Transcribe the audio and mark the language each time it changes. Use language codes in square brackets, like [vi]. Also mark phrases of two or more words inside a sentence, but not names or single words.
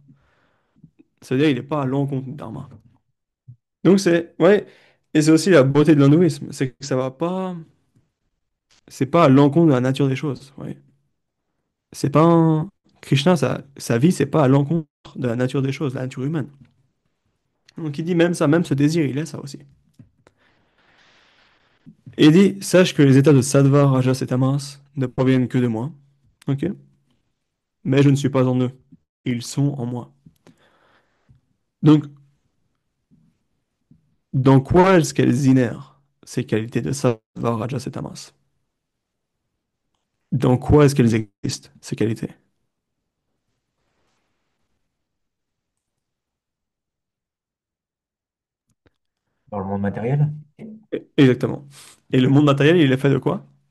[fr] C'est-à-dire, il n'est pas à l'encontre du Dharma. Donc c'est, ouais, et c'est aussi la beauté de l'hindouisme, c'est que ça va pas, c'est pas à l'encontre de la nature des choses. Ouais. C'est pas Krishna, sa vie, c'est pas à l'encontre de la nature des choses, la nature humaine. Donc il dit même ça, même ce désir, il est ça aussi. Et il dit, sache que les états de sattva, rajas et tamas ne proviennent que de moi. Ok? Mais je ne suis pas en eux. Ils sont en moi. Donc, dans quoi est-ce qu'elles inèrent ces qualités de sattva, rajas et tamas? Dans quoi est-ce qu'elles existent, ces qualités? Dans le monde matériel? Exactement. Et le monde matériel, il est fait de quoi?